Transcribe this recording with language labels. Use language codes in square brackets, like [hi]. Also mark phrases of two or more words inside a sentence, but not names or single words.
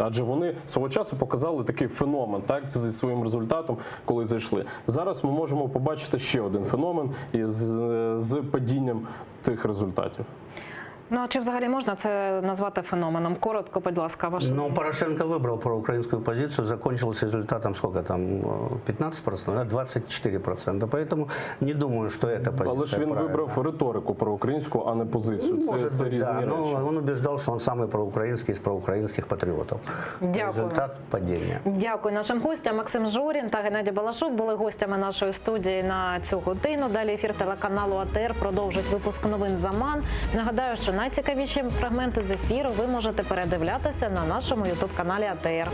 [uk] Адже вони свого часу показали такий феномен, так, зі своїм результатом, коли зайшли. Зараз ми можемо побачити ще один феномен з падінням тих результатів. Ну, а чи взагалі можна це назвати феноменом? Коротко, будь ласка, ваше. [ru] Ну, Порошенко выбрал проукраинскую позицию, закончил с результатом, сколько там, 15%, 24%. Поэтому не думаю, что эта позиция [uk] Але ж він вибрав риторику проукраїнську, а не позицію. Це різні [ru] да, [uk] речі. [ru] но он убеждал, что он самый проукраинский из проукраинских патриотов. [uk] Дякую. [ru] Результат падения. [uk] Дякую нашим гостям. Максим Жорін та Геннадій Балашов були гостями нашої студії на цю годину. Далі ефір телеканалу АТР продовжить випуск новин «Заман». Нагадаю, що найцікавіші фрагменти з ефіру ви можете передивлятися на нашому ютуб-каналі АТР.